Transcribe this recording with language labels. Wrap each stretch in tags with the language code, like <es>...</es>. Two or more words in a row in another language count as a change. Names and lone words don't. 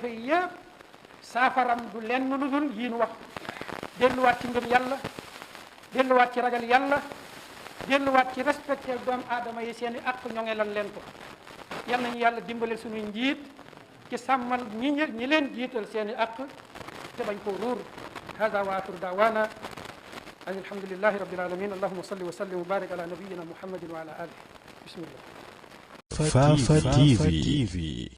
<wo>yi yëpp saafaram du lenn lu dul yii nu wax delluwaat ci ngëm yàlla delluwaat ci ragal yàlla delluwaat ci respecté doomu aadama yi seen i àq ñoŋelal leen ko yal nañu yàlla dimbale suñuy njiit ci sàmmal ñi leen jiital seen i àq te bañ koo ruur</wo> <ar>هذا وآخر دعوانا أن الحمد لله رب العالمين اللهم صل وسلم وبارك على نبينا محمد وعلى آله بسم الله</ar> <wo>Fafa TV</wo>